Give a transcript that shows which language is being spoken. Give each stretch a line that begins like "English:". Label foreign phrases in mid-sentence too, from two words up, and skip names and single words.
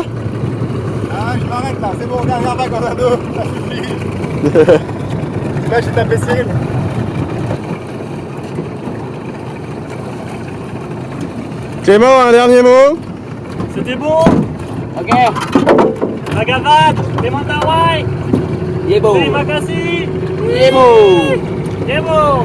French: Ah, je m'arrête là, c'est bon, dernière vague en ado, ça suffit. Là, j'ai tapé Cyril. Clément, un dernier mot. C'était bon. Ok. Magavat, Clément Hawaii.
Zulu: Yebo.
Indonesian: Terima kasih.
Zulu: Yebo. Yebo.